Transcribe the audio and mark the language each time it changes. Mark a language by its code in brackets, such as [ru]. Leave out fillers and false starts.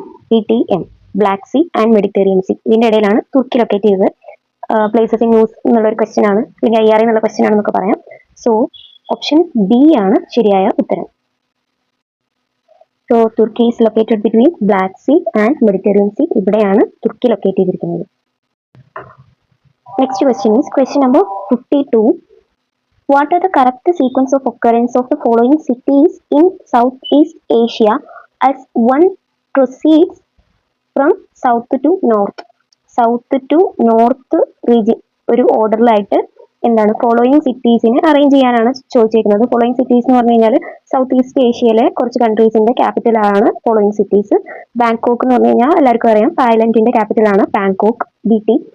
[ml] BTM black see and Mediterranean see, ഇതിന്റെ ഇടയിലാണ് തുർക്കി locate ചെയ്തത്. [en] places in news [ml] എന്നുള്ള ഒരു ക്വസ്റ്റ്യൻ ആണ്, അല്ലെങ്കിൽ IRA എന്നുള്ള ക്വസ്റ്റ്യൻ ആണെന്നൊക്കെ പറയാം. സോ ഓപ്ഷൻ ബി ആണ് ശരിയായ ഉത്തരം. [en] so Turkey is located between Black Sea and Mediterranean Sea, [ml] ഇവിടെയാണ് തുർക്കി ലൊക്കേറ്റ് ചെയ്തിരിക്കുന്നത്. [en] Next question is question number 52. What are the correct sequence of occurrence of the following cities in Southeast Asia as one proceeds from south to north? South to north region [ml] ഒരു ഓർഡറിലായിട്ട് എന്താണ് following സിറ്റീസിനെ arrange ചെയ്യാനാണ് ചോദിച്ചിരിക്കുന്നത്. Following cities എന്ന് പറഞ്ഞു കഴിഞ്ഞാൽ south east ഏഷ്യയിലെ കുറച്ച് കൺട്രീസിന്റെ ക്യാപിറ്റലാണ് following cities. Bangkok എന്ന് പറഞ്ഞു കഴിഞ്ഞാൽ എല്ലാവർക്കും അറിയാം തായ്ലൻഡിന്റെ ക്യാപിറ്റലാണ് ബാങ്കോക്ക്, BT.